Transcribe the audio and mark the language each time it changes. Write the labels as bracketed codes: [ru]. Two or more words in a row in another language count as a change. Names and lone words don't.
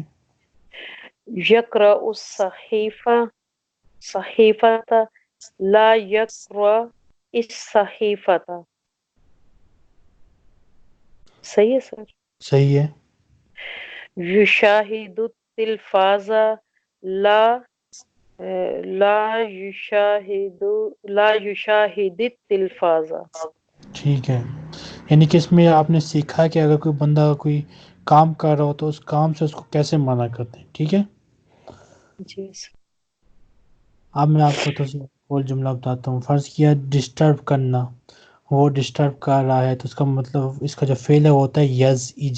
[ar] یقرأ الصحیفہ صحیفۃ. لا یقرأ الصحیفۃ. [ur] صحیح ہے سر. صحیح ہے. [ar] یشاہد التلفاز. لا لا یشاہد التلفاز. [ur] ٹھیک ہے. یعنی کہ اس میں آپ نے سیکھا کہ اگر کوئی بندہ کوئی کام کر رہا ہو تو اس کام سے اس کو کیسے منع کرتے ہیں. ٹھیک ہے. جی سر. اب میں آپ کو تو اور جملہ بتاتا ہوں. فرض کیا ڈسٹرب کرنا وہ ڈسٹرب کر رہا ہے تو اس کا مطلب اس کا جو فعل ہے وہ ہوتا ہے یزعج.